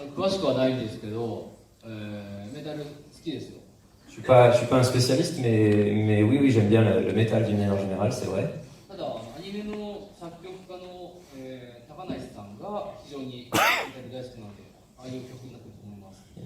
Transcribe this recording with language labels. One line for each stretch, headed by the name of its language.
Japanese: しくはないんですけど、メタル好きですよ。
French: Je suis pas un spécialiste, mais oui, oui, j'aime bien le métal d'une manière générale, c'est vrai.
Japanese: ただアニメの作曲家の、高梨さんが非常にメタル大好きなので、ああいう曲になってると思います。